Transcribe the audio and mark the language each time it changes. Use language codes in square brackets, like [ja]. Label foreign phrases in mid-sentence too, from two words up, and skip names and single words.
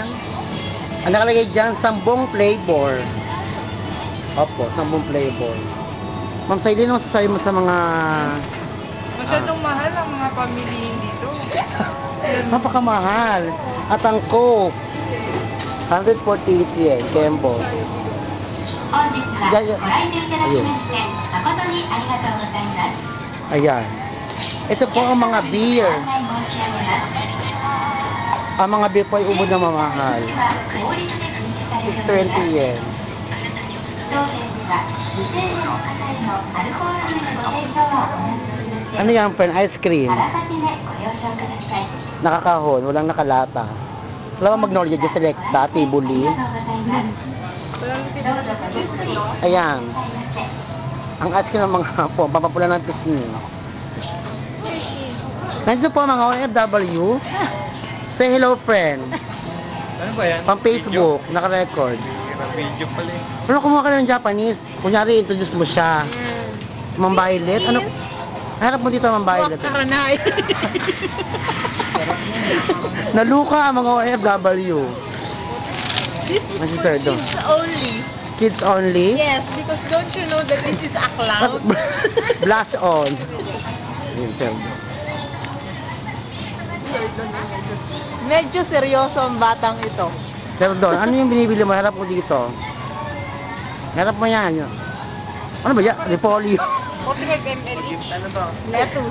[tl] Ang nakalagay dyan, 10 flavor. Opo, 10 flavor. Ma'am Sailin, ano masasabi mo sa mga... Masyadong mahal ang mga pamilihin dito. Napakamahal. At ang Coke, 148 yen, Kembo. [ja] 本日はいやいやご来店いただきまして誠にありがとうございます。 [tl] Ayan. Ito po ang mga beer. [ja] ご案内申し上げます。 [tl] Ang mga beer po ay ubod na mamahal. [ja] 法律で禁止されております。 [tl] 620 yen. [ja] 当店では未成年の方へのアルコール類のご提供はお願いしていません。 [tl] Ano yan, friend? Ice cream. [ja] あらかじめご了承ください。 [tl] Nakakahon, walang nakalata. Wala bang Magnolia dyan, Selecta, Tibuli. [ja] ありがとうございます。 [tl] Walang [ja] どうぞごゆっくりお進みくだ [tl] Ayan. [ja] さいませ。 [tl] Ang ice cream ng mga po, papapula ng pisngi. Nandito po ang mga OFW. Say hello, friend. Ano ba yan? Pang Facebook, naka-record. Video pala eh. Pero kumuha ka ng Japanese. Kunyari, introduce mo siya. Ma'am Violet. Ano? Harap mo dito, Ma'am Violet. Karanay. Naluka ang mga OFW. [en] This is Mas for third, kids only. Kids only. Yes, because don't you know that this is a clown? Blush on. [tl] Yun, third. Medyo seryoso ang batang ito. Serdon, ano yung binibili mo? Harap mo dito. Harap mo yan. Ano ba yan? Repolyo. 45 ml each. Ano ba? Lettuce.